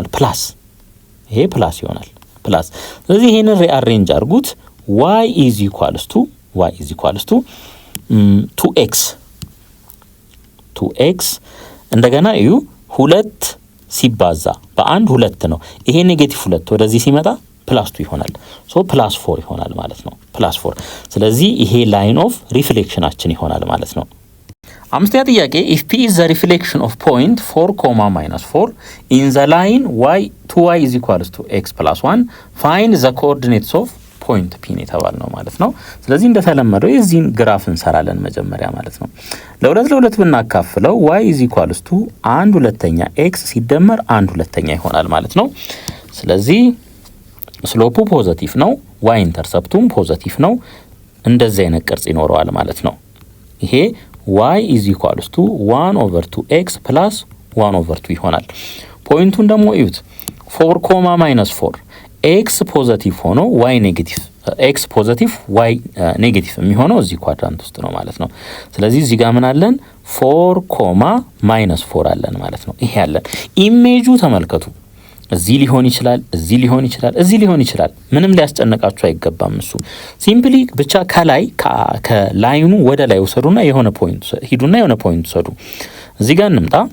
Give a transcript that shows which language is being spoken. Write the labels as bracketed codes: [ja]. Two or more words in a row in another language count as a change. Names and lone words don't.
[am] ፕላስ ይሄ ፕላስ ይሆናል ፕላስ። ስለዚህ ይሄንን ሪአሬንጅ አድርጉት [en] y is equals to 2x [am] እንደገና እዩ 2 ሲባዛ በአንድ 2 ነው። ይሄ ኔጌቲቭ 2 ወደዚህ ሲመጣ ፕላስ 2 ይሆናል። ሶ ፕላስ 4 ይሆናል ማለት ነው። ፕላስ [en] 4 [am] ስለዚህ ይሄ ላይን ኦፍ ሪፍሌክሽናችን ይሆናል ማለት ነው። አምስተኛ ጥያቄ [en] if p is the reflection of point 4, -4 in the line y 2y is equals to x plus 1 find the coordinates of point p [am] የተባልነው ማለት ነው። ስለዚህ እንደተለመደው የዚህን ግራፍ እንሰራለን መጀመሪያ ማለት ነው። ለሁለት ብናካፍለው [en] y is equals to 1/2 x [am] ሲደመር 1/2 ይሆናል ማለት ነው። ስለዚህ ስሎፑ ፖዚቲቭ ነው፣ y ኢንተርሰፕቱም ፖዚቲቭ ነው። እንደዚህ አይነት ቅርጽ ይኖረዋል ማለት ነው። ይሄ [en] y is equals to 1/2x plus 1/2 [am] ይሆናል። ፖይንቱን ደግሞ እዩት 4, -4 x ፖዚቲቭ ሆኖ y ኔጌቲቭ x ፖዚቲቭ y ኔጌቲቭ የሚሆነው እዚህ ኳድራንት ውስጥ ነው ማለት ነው። ስለዚህ እዚህ ጋር ምን አለን? 4, -4 አለን ማለት ነው። ይሄ አለን። ኢሜጁ ተመልከቱ። እዚህ ሊሆን ይችላል፣ እዚህ ሊሆን ይችላል፣ እዚህ ሊሆን ይችላል። ምንም ሊያስጨንቃችሁ አይገባም። እሱ ሲምፕሊ ብቻ ከላይ ከላይኑ ወደ ላይ ወሰዱና የሆነ ፖይንት ሂዱና የሆነ ፖይንት ወሰዱ። እዚህ ጋር እንምጣ።